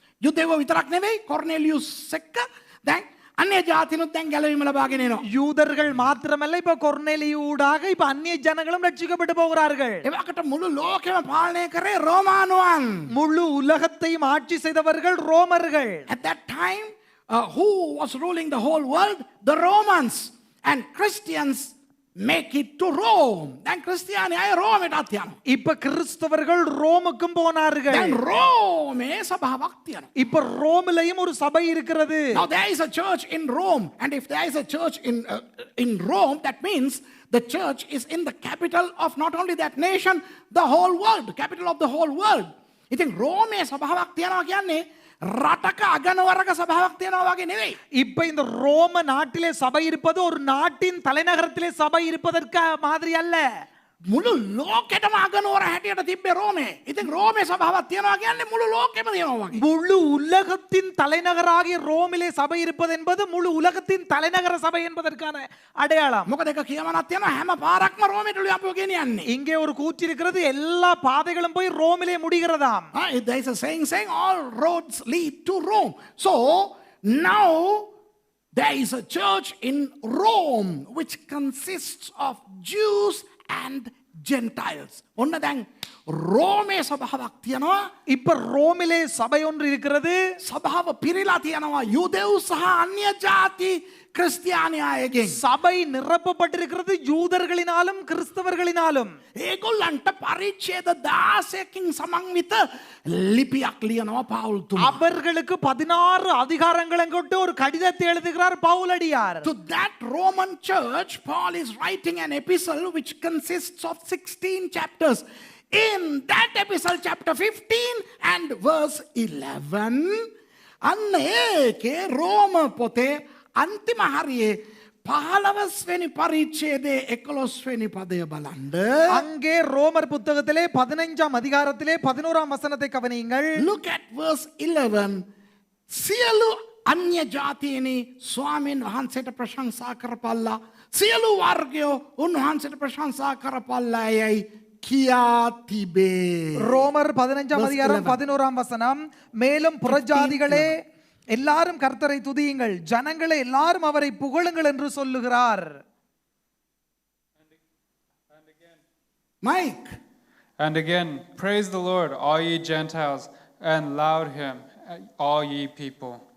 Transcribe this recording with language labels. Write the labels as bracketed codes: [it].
[si] යුදෙව විතරක් නෙවෙයි, කොර්නෙලියුස් එක්ක දැන් අන්‍ය ජාතිනුත් දැන් ගැලවීම ලබාගෙන එනවා. [ta] யூதர்கள் மாத்திரமல்ல, இப்ப கொர்நேலியூடாக இப்ப அந்நிய ஜனங்களும் ரட்சிக்கப்பட்டு போகிறார்கள். [si] එවකට මුළු ලෝකෙම පාලනය කරේ රෝමානුවන්. [ta] முழு உலகத்தையும் ஆட்சி செய்தவர்கள் ரோமர்கள். [en] At that time, who was ruling the whole world? The Romans. And Christians make it to Rome. Then [si] Christiani ay Rome ට යනවා. [ta] இப்ப கிறிஸ்தவர்கள் ரோமுக்கும் போனார்கள். [si] Then Rome සභාවක් තියෙනවා. [ta] இப்ப ரோமிலேயும் ஒரு சபை இருக்கிறது. [en] Now there is a church in Rome, and if there is a church in Rome, that means the church is in the capital of not only that nation, the whole world, capital of the whole world. [si] ඉතින් රෝමේ සභාවක් තියෙනවා කියන්නේ රටක අගනවරක සභාවක් තියෙනවා වගේ නෙවෙයි. [ta] இப்ப இந்த ரோம நாட்டிலே சபை இருப்பது ஒரு நாட்டின் தலைநகரத்திலே சபை இருப்பதற்கு மாதிரி அல்ல. [si] මුළු ලෝකෙටම අගනුවර හැටියට තිබ්බේ රෝමේ. ඉතින් රෝමේ සභාවක් තියනවා කියන්නේ මුළු ලෝකෙම තියෙනවා වගේ. [ta] முழு உலகத்தின் தலைநகராகிய ரோமிலே சபை இருப்பது என்பது முழு உலகத்தின் தலைநகர சபை என்பதற்கான அடையாளம். [si] මොකද ඒක කියමනක් තියෙනවා හැම පාරක්ම රෝමෙට අපිව ගෙනියන්නේ. [ta] இங்கே ஒரு கூற்று இருக்கிறது, எல்லா பாதைகளும் போய் ரோமிலே முடிகிறதாம். [en] There is a saying all roads lead to Rome. So now there is a church in Rome which consists of Jews and [si] Gentiles. ඔන්න දැන් රෝමේ සභාවක් තියෙනවා. [ta] இப்ப ரோமிலே சபை ஒன்று இருக்கிறது. [si] සභාව පිරීලා තියෙනවා යුදෙව් සහ අන්‍ය ජාති ක්‍රිස්තියානියායගෙන්. [ta] சபை நிரப்பப்பட்டிருக்கிறது யூதர்களினாலும் கிறிஸ்தவர்களினாலும். [si] ඒගොල්ලන්ට පරිච්ඡේද 16කින් සමන්විත ලිපියක් ලියනවා පවුල්තුමා. [ta] அவர்களுக்கு 16 அதிகாரங்களை கொண்டு ஒரு கடிதத்தை எழுதுகிறார் பவுலடியார். [en] To that Roman church, Paul is writing an epistle which consists of 16 chapters. In that epistle, chapter 15 and verse 11, [si] අන්න ඒකේ රෝම පොතේ අන්තිම හරියේ 15 වෙනි පරිච්ඡේදයේ 11 වෙනි පදය බලන්න. [ta] அங்கே ரோமர் புத்தகத்திலே 15ஆம் அதிகாரத்திலே 11ஆம் வசனத்தை கவனியுங்கள். [en] Look at verse 11. [si] සියලු අන්‍ය ජාතීනි ස්වාමීන් වහන්සේට ප්‍රශංසා කරපල්ලා. සියලු වර්ගයෝ උන්වහන්සේට ප්‍රශංසා කරපල්ලා යයි කියා තිබේ. [ta] ரோமர் 15ஆம் அதிகாரம் 11ஆம் வசனம், மேலும் புறஜாதிகளே எல்லாரும் கர்த்தரை துதியுங்கள், ஜனங்களே எல்லாரும் அவரை புகழுங்கள் என்று சொல்லுகிறார். [en] Mike. And again, praise the Lord, all ye Gentiles, and laud him, all ye people.